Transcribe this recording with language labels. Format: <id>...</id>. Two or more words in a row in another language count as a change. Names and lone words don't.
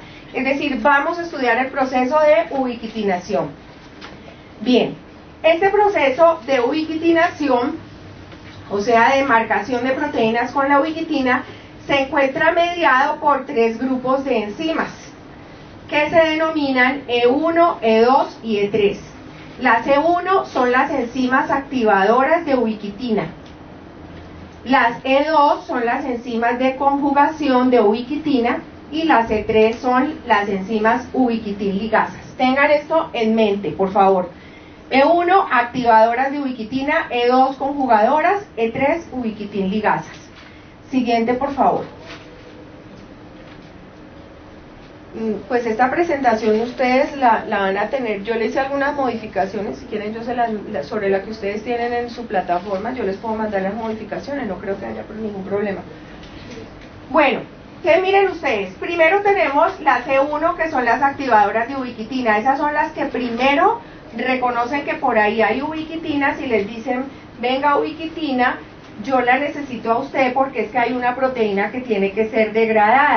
<es>Es decir, vamos a estudiar el proceso de ubiquitinación. Bien, este proceso de ubiquitinación, o sea, de marcación de proteínas con la ubiquitina, se encuentra mediado por tres grupos de enzimas que se denominan E1, E2 y E3. Las E1 son las enzimas activadoras de ubiquitina. Las E2 son las enzimas de conjugación de ubiquitina y las E3 son las enzimas ubiquitin ligasas. Tengan esto en mente, por favor. E1, activadoras de ubiquitina, E2, conjugadoras, E3, ubiquitin ligasas. Siguiente, por favor. pues esta presentación ustedes la van a tener, yo les hice algunas modificaciones, si quieren yo sobre la que ustedes tienen en su plataforma, yo les puedo mandar las modificaciones, no creo que haya ningún problema. Bueno, que miren ustedes, primero tenemos las C1 que son las activadoras de ubiquitina, esas son las que primero reconocen que por ahí hay ubiquitina, si les dicen venga ubiquitina, yo la necesito a usted porque es que hay una proteína que tiene que ser degradada.</es>